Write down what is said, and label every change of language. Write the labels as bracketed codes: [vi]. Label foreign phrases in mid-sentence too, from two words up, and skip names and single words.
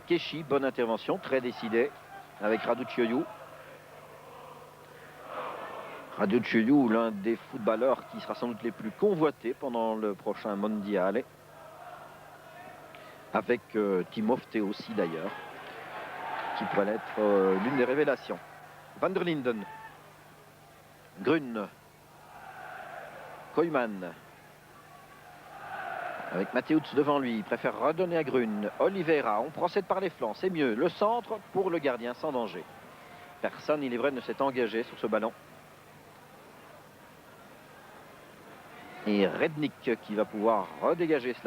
[fr] Keshi, bonne intervention, très décidé avec Raducioiu. Raducioiu, l'un des footballeurs qui sera sans doute les plus convoités pendant le prochain mondial. Avec Timofte aussi d'ailleurs, qui pourrait être l'une des révélations. Van der Linden. Grun. Koyman. Avec Mateusz devant lui, il préfère redonner à Grun. Oliveira, on procède par les flancs, c'est mieux. Le centre pour le gardien sans danger. Personne, il est vrai, ne s'est engagé sur ce ballon. Et Rednick qui va pouvoir redégager cela.